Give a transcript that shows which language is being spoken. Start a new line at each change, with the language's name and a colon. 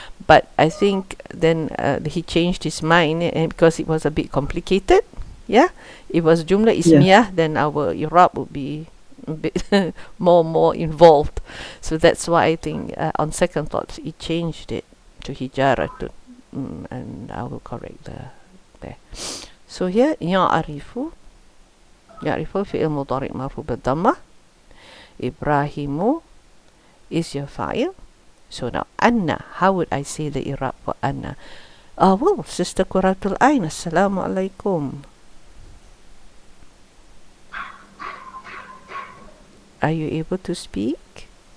English: But I think then he changed his mind, and because it was a bit complicated. Yeah, it was jumlah Yeah. ismiyah. Then our Irab would be a bit more involved. So that's why I think on second thoughts he changed it to hijaratun. And I will correct the there. So here
Arabic: يعرف فعل مضارع مرفوع بالضمة.
English: Ibrahimu is your fa'il. So now Anna, how would I say the Irab for Anna? Well, Sister Quratul Ain, Assalamu alaikum. Are you able to speak?